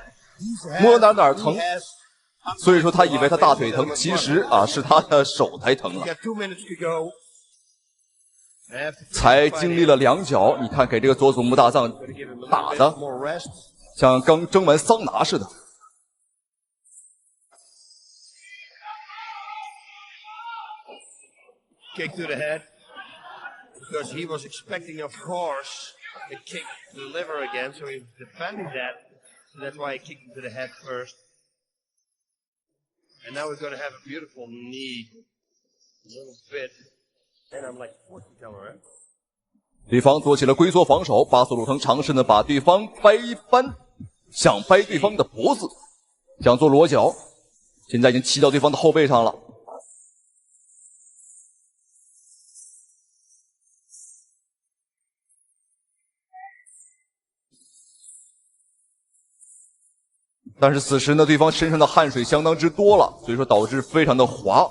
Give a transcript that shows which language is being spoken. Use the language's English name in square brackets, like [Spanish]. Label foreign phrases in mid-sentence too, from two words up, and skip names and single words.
[Chinese] 摸哪兒疼，所以說他以為他大腿疼，其實啊是他的手才疼了。才經歷了2腳，你看給這個佐木大藏打的像剛蒸完桑拿似的。 [English] Kick to the head because he was expecting, of course, a kick to the liver again, so he was defending that. So that's why he kicked him to the head first. And now we're going to have a beautiful knee, a little bit. And I'm like, fortune teller, right? [Chinese] 對方做起了龜縮防守，巴斯魯藤嘗試呢把對方掰翻，想掰對方的脖子，想做裸絞，現在已經騎到對方的後背上了。但是此時呢，對方身上的汗水相當之多了，所以說導致非常的滑。